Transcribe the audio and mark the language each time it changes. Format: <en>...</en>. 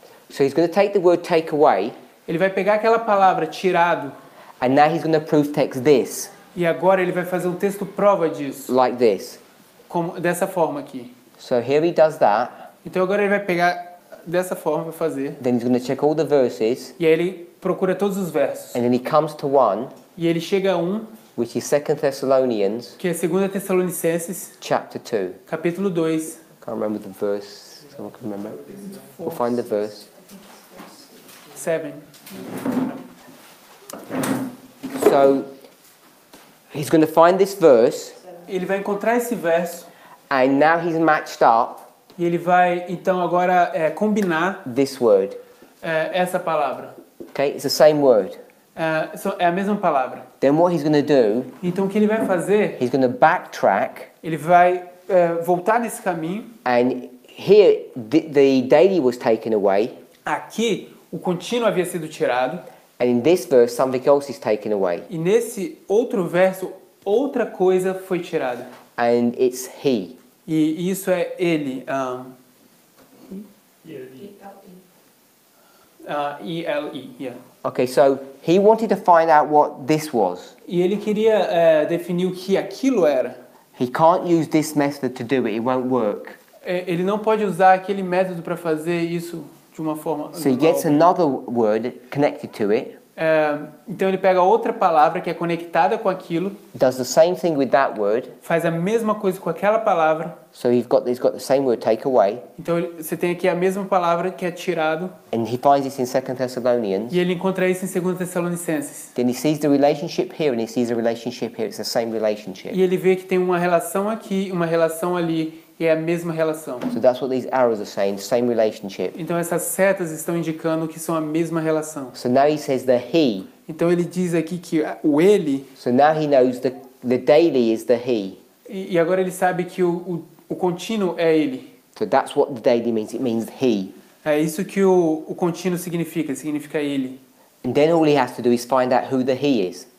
<en>So he's going to take the word take away,</en> <pt>ele vai pegar aquela palavra tirado</pt> <en>and now he's going to proof text this,</en> <pt>e agora ele vai fazer um texto prova disso,</pt> <en>like this.</en> <pt>dessa forma aqui.</pt> <en>So here he does that,</en> <pt>Então agora ele vai pegar dessa forma, vai fazer,</pt> <en>then he's going to check all the verses,</en> <pt>e aí ele procura todos os versos.</pt> <en>and then he comes to one,</en> <pt>E ele chega a um,</pt> <en>which is 2 Thessalonians</en> <pt>que é 2 Tessalonicenses,</pt> <en>chapter 2.</en> <pt>capítulo 2.</pt> <en>Can't remember the verse. Someone can remember? We'll find the verse. 7. So he's going to find this verse,</en> <pt>Ele vai encontrar esse verso</pt> <en>and now he's matched up</en> <pt>e ele vai então agora combinar</pt> <en>this word.</en> <pt>essa palavra.</pt> <en>Okay, it's the same word.</en> <pt>É a mesma palavra.</pt> <en>Then what he's going to do,</en> <pt>Então o que ele vai fazer?</pt> <en>he's going to backtrack,</en> <pt>Ele vai voltar nesse caminho.</pt> <en>and here the daily was taken away,</en> <pt>Aqui o contínuo havia sido tirado</pt> <en>and in this verse something else is taken away,</en> <pt>e nesse outro verso outra coisa foi tirada.</pt> <en>and it's he.</en> <pt>E isso é ele. E-L-E. Yeah.</pt> <en>Okay, so he wanted to find out what this was.</en> <pt>E ele queria definir o que aquilo era.</pt> <en>He can't use this method to do it, it won't work.</en> <pt>Ele não pode usar aquele método para fazer isso de uma forma.</pt> <en>So he gets another word connected to it,</en> <pt>Então ele pega outra palavra que é conectada com aquilo,</pt> <en>does the same thing with that word,</en> <pt>faz a mesma coisa com aquela palavra.</pt> <en>so he's got the same word take away,</en> <pt>Então você tem aqui a mesma palavra que é tirado</pt> <en>and he finds this in 2 Thessalonians.</en> <pt>e ele encontra isso em 2 Tessalonicenses.</pt> <en>Then he sees the relationship here and he sees the relationship here. It's the same relationship.</en> <pt>E ele vê que tem uma relação aqui, uma relação ali e é a mesma relação.</pt> <en>So that's what these arrows are saying, same relationship.</en> <pt>Então essas setas estão indicando que são a mesma relação.</pt> <en>So now he says the he.</en> <pt>Então ele diz aqui que o ele,</pt> <en>So now he knows the daily is the he.</en> <pt>e agora ele sabe que o contínuo é ele.</pt> <en>So that's what the daily means. It means he.</en> <pt>É isso que o contínuo significa ele.</pt> <en>And then all he has to do is find out who the he is.</en>